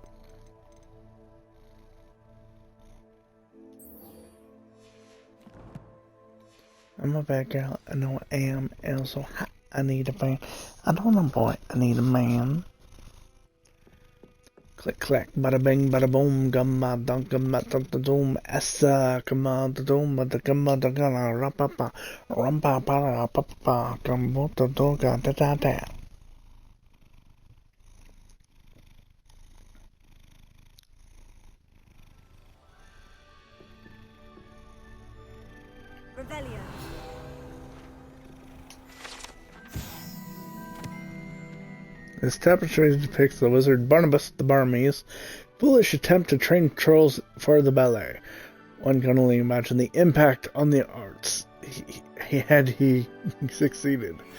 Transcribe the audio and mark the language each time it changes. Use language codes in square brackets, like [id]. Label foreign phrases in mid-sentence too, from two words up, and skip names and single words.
[en] I'm a bad girl. I know I am. And also, I need a man. I don't know, boy. I need a man. Click, clack, bada bing, bada boom, gumma, dunk, gumma, dunk, the doom, essa, come on, the doom, but the gumma, the gala, rapapa, rampa, para, papa, gumbo, the doga, da da da. Revelio. This tapestry depicts the wizard Barnabas the Barmes' foolish attempt to train trolls for the ballet. One can only imagine the impact on the arts had he succeeded.